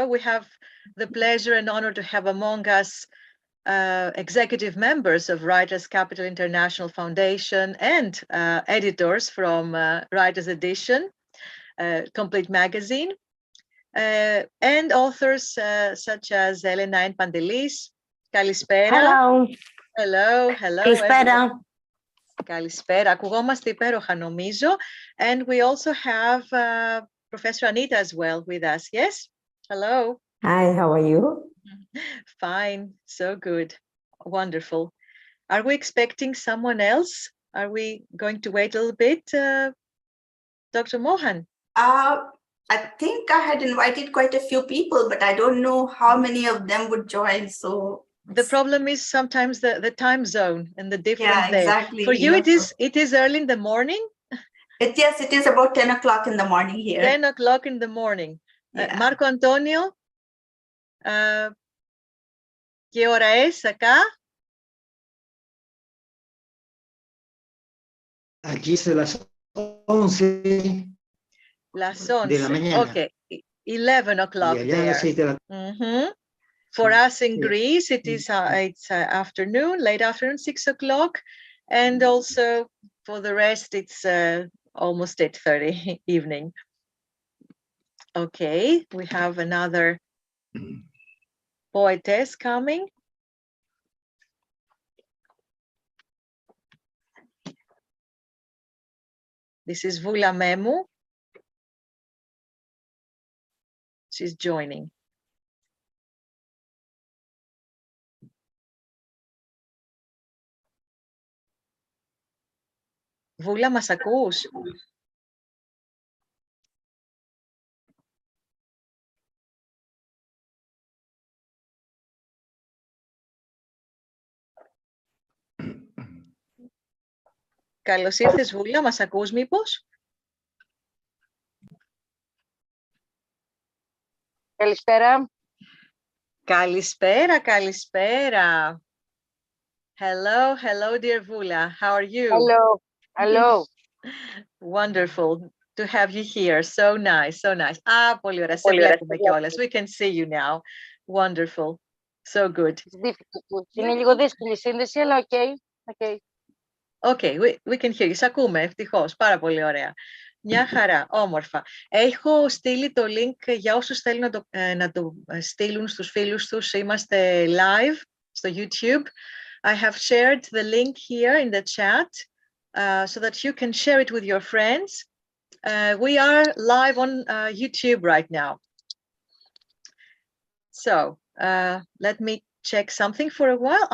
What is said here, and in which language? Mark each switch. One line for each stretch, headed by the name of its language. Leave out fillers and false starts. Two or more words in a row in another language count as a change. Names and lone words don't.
English: We have the pleasure and honor to have among us executive members of Writers Capital International Foundation and editors from Writers Edition, complete magazine, and authors such as Elena and Pandelis.
Greek: Kalispera.
English: Hello. Hello, hello.
Greek: Καλησπέρα. Kalispera. Ακουγόμαστε υπέροχα νομίζω.
English: And we also have Professor Anita as well with us. Yes? Hello. Hi, how are you? Fine. So good. Wonderful. Are we expecting someone else? Are we going to wait a little bit? Dr. Mohan? I think I had invited quite a few people, but I don't know how many of them would join. So the problem is sometimes the time zone and the difference there. exactly. For you, it is early in the morning? Yes, it is about 10 o'clock in the morning here. 10 o'clock in the morning. Yeah.
Spanish: Marco Antonio? ¿Qué hora es acá? Aquí es las 11 Las de la 11. mañana.
English: Okay, 11 o'clock
Spanish: Y allá a las
English: there.
Spanish: 6 de la
English: For us in
Spanish: Sí.
English: Greece, it is it's afternoon, late afternoon, 6 o'clock. And also for the rest, it's almost 8:30 evening. Okay, we have another poetess coming. This is Vula Memu. She's joining.
Greek: Vula, μας ακούς? Καλώς ήρθες, Βούλα, μας ακούς μήπως? Καλησπέρα. Καλησπέρα, καλησπέρα.
English: Hello, hello, dear Vula. How are you? Hello. Hello. Wonderful to have you here. So nice, so nice.
Greek: Πολύ ωραία. Σε βλέπουμε κιόλας.
English: We can see you now. Wonderful. So good.
Greek: Είναι λίγο δύσκολη η σύνδεση, αλλά okay.
English: Okay, we can hear you.
Greek: Σ' ακούμε, ευτυχώς. Πάρα πολύ ωραία. Μια χαρά, όμορφα. Έχω στείλει το link για όσους θέλουν να το στείλουν στους φίλους τους. Είμαστε live στο YouTube.
English: I have shared the link here in the chat so that you can share it with your friends. We are live on YouTube right now. So let me check something for a while.